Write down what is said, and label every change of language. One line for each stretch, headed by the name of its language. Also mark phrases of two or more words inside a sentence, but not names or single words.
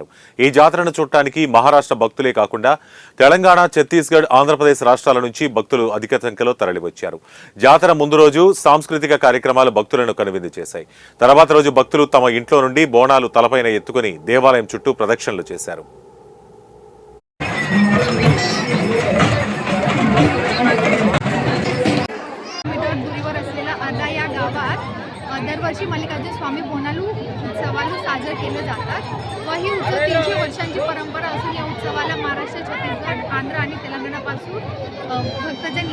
Telugu: ఈ జాతరను చూడటానికి మహారాష్ట్ర భక్తులే కాకుండా తెలంగాణ, ఛత్తీస్గఢ్, ఆంధ్రప్రదేశ్ రాష్ట్రాల నుంచి భక్తులు అధిక సంఖ్యలో తరలివచ్చారు. జాతర ముందు రోజు సాంస్కృతిక కార్యక్రమాలు భక్తులను కనువిందు చేశాయి. తర్వాత రోజు భక్తులు తమ ఇంట్లో నుండి బోనాలు తలపైన ఎత్తుకుని దేవాలయం చుట్టూ ప్రదక్షిణలు చేశారు.
Marathi: दरवर्षी मल्लिकार्जुन स्वामी बोनालू उत्सवाला साजरे केले जातात व ही उत्सव 300 वर्षांची परंपरा असून या उत्सवाला महाराष्ट्र, छत्तीसगड, आंध्र आणि तेलंगणापासून भक्तजन येत असतात.